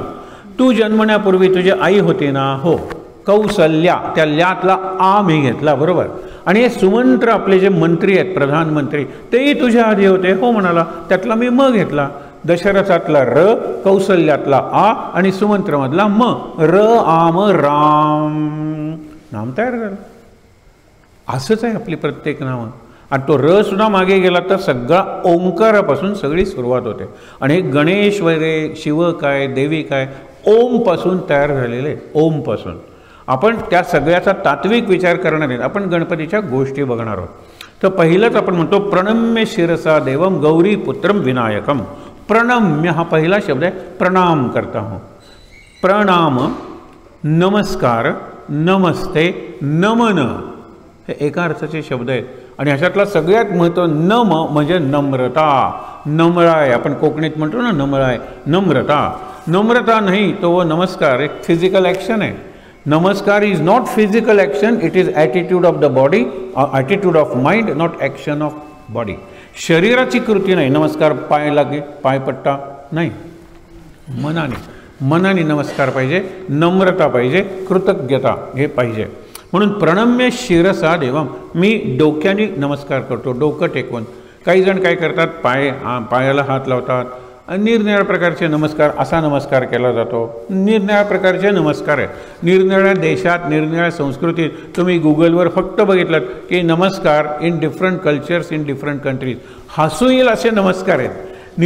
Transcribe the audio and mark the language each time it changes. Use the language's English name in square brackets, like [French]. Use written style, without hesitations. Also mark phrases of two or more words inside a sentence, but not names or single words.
[Marathi] तू जन्मण्यापूर्वी तुझी आई होती ना, हो। कौसल्या, त्या ल्यातला आ मी घेतला, बरोबर। आणि हे सुमंत्र आपले जे मंत्री आहेत, प्रधानमंत्री, तेही तुझ्या आधी होते, हो म्हणाला, त्यातला मी म घेतला। दशरथातला र, कौसल्यातला आ आणि सुमंत्रमधला म, र आम राम, नाम तयार झालं। असंच आहे आपली प्रत्येक नावं। आणि तो र सुद्धा मागे गेला तर सगळा ओंकारापासून सगळी सुरुवात होते। आणि हे गणेश वगैरे, शिव काय, देवी काय, ओमपासून तयार झालेले, ओमपासून। आपण त्या सगळ्याचा तात्विक विचार करणार आहेत, आपण गणपतीच्या गोष्टी बघणार आहोत। तर पहिलंच आपण म्हणतो, [Sanskrit] प्रणम्य शिरसा देवम गौरी पुत्रम विनायकम। [Marathi] प्रणम्य हा पहिला शब्द आहे, [Hindi] प्रणाम करता हूँ। [Marathi] प्रणाम, नमस्कार, नमस्ते, नमन, हे एका अर्थाचे शब्द आहेत। आणि ह्याच्यातला सगळ्यात महत्त्व नम म्हणजे नम्रता, नम्र आहे, आपण कोकणीत म्हणतो ना नम्र आहे, नम्रता। नम्रता नाही तो वो नमस्कार एक [English] physical action [Marathi] आहे। [English] Namaskar is not physical action, it is attitude of the body, attitude of mind, not action of body. [Marathi] शरीराची कृती नाही नमस्कार, पाय लागे, पायपट्टा नाही, मनाने नमस्कार पाहिजे, नम्रता पाहिजे, कृतज्ञता हे पाहिजे। [Sanskrit] म्हणून प्रणम्य शिरसा देवम, [Marathi] मी डोक्याने नमस्कार करतो, डोकं टेकवून। काही जण काय करतात, पायाला हात लावतात, निरनिराळ्या प्रकारचे नमस्कार, असा नमस्कार केला जातो, निरनिराळ्या प्रकारचे नमस्कार आहेत। निरनिराळ्या देशात, निरनिराळ्या संस्कृतीत तुम्ही गुगलवर फक्त बघितलं की नमस्कार [English] in different cultures in different countries, [Marathi] हसू येईल असे नमस्कार आहेत।